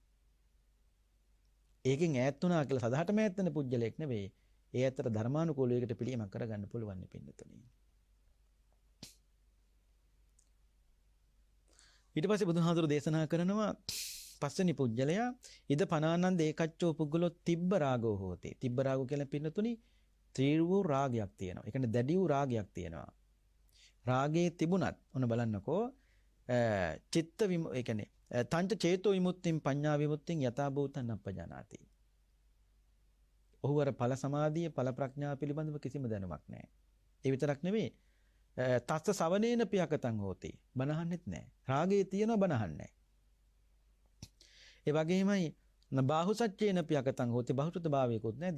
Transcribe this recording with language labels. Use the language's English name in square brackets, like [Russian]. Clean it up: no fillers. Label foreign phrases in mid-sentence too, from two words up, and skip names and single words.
[Sinhala] ඒකෙන් ඈත් වුණා කියලා සදාටම ඈත් වෙන පුජ්‍යලයක් නෙවෙයි. ඒ ඇත්තට ධර්මානුකූලව ඒකට පිළියමක් කරගන්න පුළුවන් නෙපින්නතුනි. ඊට පස්සේ බුදුහාඳුර දේශනා කරනවා පස්වෙනි පුජ්‍යලයා [Pali] ඉද පනානන්ද ඒකච්චෝ පුද්ගලෝ තිබ්බ රාගෝ හෝති. තිබ්බ රාගෝ [Sinhala] කියලා පින්නතුනි තීව්‍ර වූ රාගයක් තියෙනවා. ඒ කියන්නේ දැඩි වූ රාගයක් තියෙනවා. රාගයේ තිබුණත් ඔන්න බලන්නකෝ චිත්ත ඒ කියන්නේ [Pali] තංච චේතෝ විමුක්තිං පඤ්ඤා විමුක්තිං යථා භූතං අපජානාති. [Sinhala] ඔහු අර ඵල සමාධිය ඵල ප්‍රඥාව පිළිබඳව කිසිම දැනුමක් නැහැ. ඒ විතරක් නෙවෙයි [Pali] තස්ස සවනේන පියකතං හෝති. [Sinhala] බනහන්නෙත් නැහැ. රාගයේ තියෙනවා බනහන්නේ. ඒ වගේමයි [Pali] බාහු සච්චේන පියකතං හෝති [Sinhala] බහුසුත භාවයකුත් නැහැ.